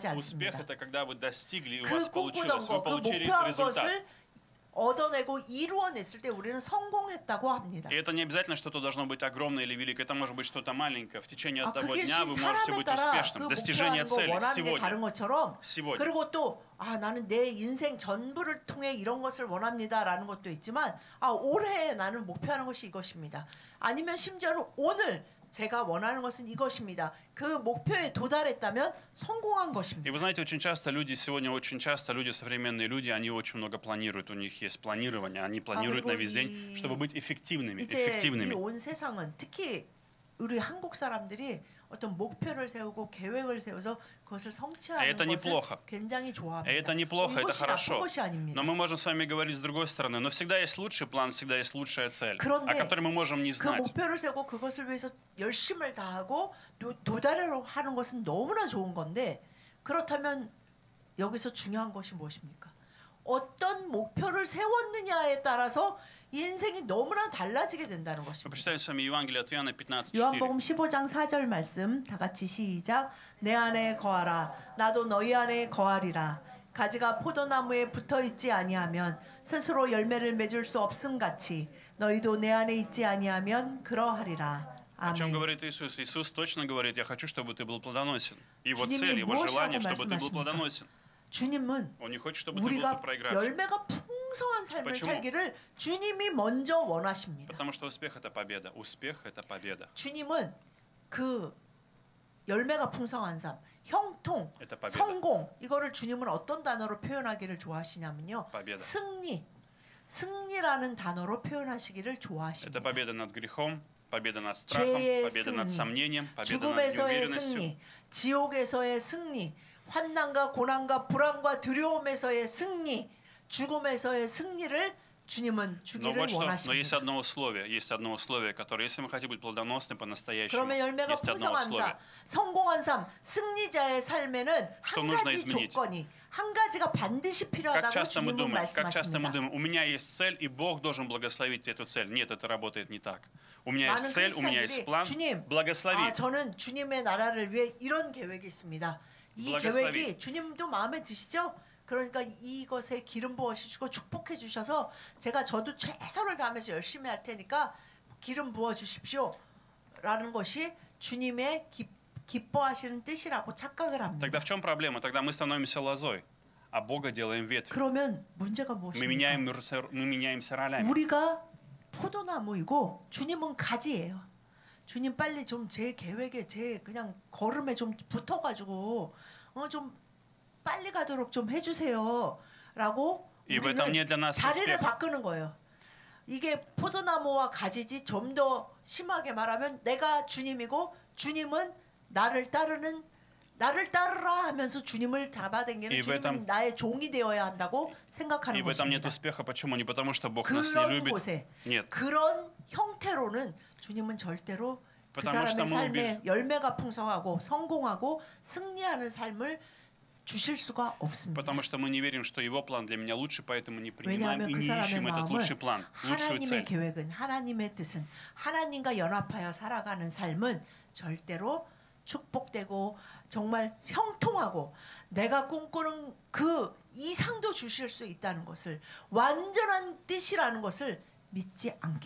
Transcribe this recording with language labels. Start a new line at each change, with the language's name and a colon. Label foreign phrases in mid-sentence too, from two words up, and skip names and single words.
Russian: Успех —
Korean: 않습니다.
Russian: это когда вы достигли, и у
Korean: 그
Russian: вас
Korean: 꿈꾸던
Russian: получилось,
Korean: 거,
Russian: вы
Korean: 그
Russian: получили
Korean: 목표한
Russian: результат.
Korean: 것을 얻어내고 이루어냈을 때 우리는 성공했다고 합니다.
Russian: И это не обязательно что-то должно быть огромное или великое, это может быть что-то маленькое. В течение одного
Korean: 그게
Russian: дня вы можете
Korean: 사람에
Russian: быть
Korean: 따라 그
Russian: успешным. Достижение
Korean: 목표하는 거
Russian: цели
Korean: 원하는 게 다른
Russian: сегодня.
Korean: 것처럼
Russian: Сегодня.
Korean: 그리고 또 나는 내 인생 전부를 통해 이런 것을 원합니다라는 것도 있지만 올해 나는 목표하는 것이 이것입니다. 아니면 심지어는 오늘 제가 원하는 것은 이것입니다. 그 목표에 도달했다면 성공한
Russian: И
Korean: 것입니다.
Russian: вы знаете, очень часто люди, современные люди, они очень много планируют. У них есть планирование, они планируют на весь день, чтобы быть эффективными.
Korean: 이제 이 온 세상은 특히 우리 한국 사람들이 어떤 목표를 세우고 계획을 세워서 그것을 성취하는
Russian: Это
Korean: 것을
Russian: неплохо.
Korean: 굉장히 좋아합니다.
Russian: Это неплохо, это
Korean: 이것이 나쁜
Russian: хорошо.
Korean: 것이 아닙니다.
Russian: Но мы можем с вами говорить с другой стороны. Но всегда есть лучший план, всегда есть лучшая цель, о
Korean: 그런데
Russian: которой мы можем не
Korean: 그
Russian: знать.
Korean: 목표를 세우고 그것을 위해서 열심을 다하고 도달하려고 하는 것은 너무나 좋은 건데 그렇다면 여기서 중요한 것이 무엇입니까? 어떤 목표를 세웠느냐에 따라서 인생이 너무나 달라지게 된다는 것입니다.
Russian: Почитаем с вами Евангелие от Иоанна 15:4.
Korean: 요한복음 15장 4절 말씀 다 같이 시작. 내 안에 거하라 나도 너희 안에 거하리라. 가지가 포도나무에 붙어 있지 아니하면 스스로 열매를 맺을 수 없음 같이 너희도 내 안에 있지 아니하면 그러하리라.
Russian: О чем
Korean: 아멘.
Russian: говорит Иисус? Иисус точно говорит: я хочу, чтобы ты был плодоносен. Его
Korean: 주님이
Russian: цель, его желание,
Korean: 무엇이라고
Russian: чтобы ты был
Korean: 말씀하십니까?
Russian: плодоносен.
Korean: 주님은
Russian: Он не хочет, чтобы ты был
Korean: 우리가
Russian: проигравший.
Korean: 열매가 풍성한 삶을
Russian: Почему?
Korean: 살기를 주님이 먼저 원하십니다.
Russian: Потому что успех — это победа. Успех — это победа.
Korean: 주님은 그 열매가 풍성한 삶, 형통,
Russian: Это победа.
Korean: 성공 이거를 주님은 어떤 단어로 표현하기를 좋아하시냐면요.
Russian: Победа.
Korean: 승리라는 단어로 표현하시기를
Russian: Это
Korean: 좋아하십니다.
Russian: победа над грехом, победа над страхом,
Korean: 죄의
Russian: победа над
Korean: 승리,
Russian: сомнением, победа над
Korean: 죽음에서의
Russian: неуверенностью.
Korean: 승리, 지옥에서의 승리, 환난과 고난과 불안과 두려움에서의 승리, 죽음에서의 승리를 주님은
Russian: Но
Korean: 주기를
Russian: вот что, но есть
Korean: 원하십니다.
Russian: одно условие, которое, если мы хотим быть плодоносны по-настоящему,
Korean: 그러면 열매가
Russian: есть одно
Korean: 풍성한
Russian: условие.
Korean: 삶, 성공한 삶, 승리자의 삶에는
Russian: Что
Korean: 한
Russian: нужно
Korean: 가지
Russian: изменить?
Korean: 조건이 한 가지가 반드시
Russian: Как
Korean: 필요하다고
Russian: часто мы
Korean: 주님은
Russian: думаем, как часто мы
Korean: 말씀하십니다.
Russian: думаем, у меня есть цель, и Бог должен благословить эту цель. Нет, это работает не так. У меня
Korean: 많은
Russian: есть цель, у меня есть
Korean: 크리스천들이
Russian: план,
Korean: 주님,
Russian: благослови.
Korean: 저는 주님의 나라를 위해 이런 계획이 있습니다. 이
Russian: благослови.
Korean: 계획이 주님도 마음에 드시죠? 그러니까 이것에 기름 부어 주시고 축복해 주셔서 저도 최선을 다하면서 열심히 할 테니까 기름 부어 주십시오. 라는 것이 주님의 기뻐하시는 뜻이라고 착각을 합니다.
Russian: Тогда в чем проблема? Тогда мы становимся лозой, а Бога делаем ветвью.
Korean: 그러면 문제가
Russian: Мы
Korean: 무엇입니까?
Russian: меняемся ролями.
Korean: 우리가 포도나무이고 주님은 가지예요. 주님 빨리 좀 제 계획에 제 그냥 걸음에 좀 붙어가지고 좀 빨리 가도록 좀 해주세요라고
Russian: И в этом нет для нас
Korean: 자리를
Russian: успеха.
Korean: 바꾸는 거예요. 이게 포도나무와 가지지 좀 더 심하게 말하면 내가 주님이고 주님은 나를 따르라 하면서 주님을 잡아당기는
Russian: И в
Korean: 주님은
Russian: этом-
Korean: 나의 종이 되어야 한다고
Russian: И
Korean: 생각하는
Russian: в этом нет
Korean: 것입니다.
Russian: успеха. Почему? Не потому, что Бог нас не
Korean: 그런
Russian: любит.
Korean: 곳에
Russian: Нет.
Korean: 그런 형태로는 주님은 절대로 그
Russian: потому что
Korean: 사람의
Russian: мы
Korean: 삶에 열매가 풍성하고 성공하고 승리하는 삶을 주실 수가 없습니다.
Russian: Потому что мы не верим, что его план для меня лучше, поэтому не принимаем и не ищем этот лучший план, лучшую
Korean: 하나님의
Russian: цель.
Korean: 계획은 하나님의 뜻은 하나님과 연합하여 살아가는 삶은 절대로 축복되고 정말 형통하고 내가 꿈꾸는 그 이상도 주실 수 있다는 것을 완전한 뜻이라는 것을 믿지 않기